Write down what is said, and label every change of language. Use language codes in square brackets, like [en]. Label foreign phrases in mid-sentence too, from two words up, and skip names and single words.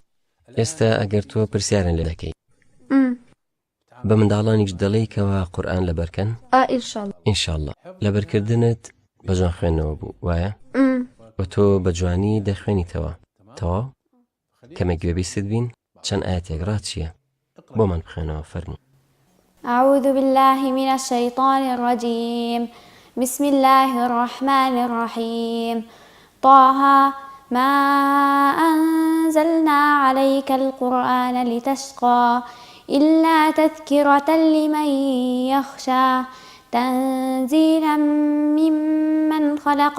[ckb] ئێستا ئەگەر تۆ پرسیارن لێ دەکەی بە منداڵانیش دەڵێیکەوە قورئان لەبەرکەن؟ ئینشاءڵڵا. لەبەرکردنت بە جوان خوێندنەوە بوو، وایە؟ و تۆ بە جوانی دەخوێنیتەوە. تەواو؟ کەمێک گوێ بیست بین، چەند ئاەتێک ڕاتچیە بۆمان بخوێنەوە، فەرموو. [ar] أعوذ بالله من الشيطان الرجيم. بسم الله الرحمن الرحيم. طه ما أنزلنا عليك القرآن لتشقى إلا تذكرة لمن يخشى تنزيلا ممن خلق